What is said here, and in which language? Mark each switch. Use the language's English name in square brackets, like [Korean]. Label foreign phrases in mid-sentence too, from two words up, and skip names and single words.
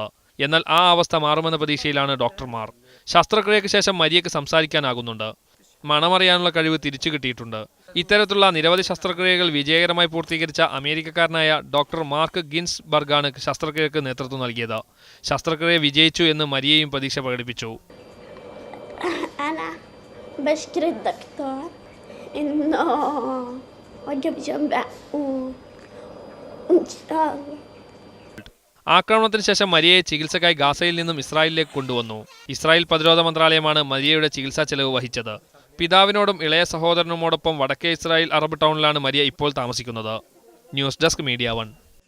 [Malayalam] എന്നാൽ ആ അവസ്ഥ മാറുമെന്ന പ്രതീക്ഷയിലാണ് ഡോക്ടർമാർ. ശസ്ത്രക്രിയയ്ക്ക് ശേഷം മരിയയ്ക്ക് സംസാരിക്കാനാകുന്നുണ്ട്. മണമറിയാനുള്ള കഴിവ് തിരിച്ചു കിട്ടിയിട്ടുണ്ട്. ഇത്തരത്തിലുള്ള നിരവധി ശസ്ത്രക്രിയകൾ വിജയകരമായി പൂർത്തീകരിച്ച അമേരിക്കക്കാരനായ ഡോക്ടർ മാർക്ക് ഗിൻസ്ബർഗാണ് ശസ്ത്രക്രിയക്ക് നേതൃത്വം നൽകിയത്. ശസ്ത്രക്രിയ വിജയിച്ചു എന്ന് മരിയയും പ്രതീക്ഷ പ്രകടിപ്പിച്ചു. [Arabic] بشكر الدكتور إنه وجب جنبه وإن شاء الله. [Malayalam] ആക്രമണത്തിന് ശേഷം മരിയയെ ചികിത്സക്കായി ഗാസയിൽ നിന്നും ഇസ്രായേലിലേക്ക് കൊണ്ടുവന്നു. ഇസ്രായേൽ പ്രതിരോധ മന്ത്രാലയമാണ് മരിയയുടെ ചികിത്സാ ചെലവ് വഹിച്ചത്. പിതാവിനോടും ഇളയ സഹോദരനുമോടൊപ്പം വടക്കേ ഇസ്രായേൽ അറബ് ടൗണിലാണ് മരിയ ഇപ്പോൾ താമസിക്കുന്നത്. [English] News Desk Media 1.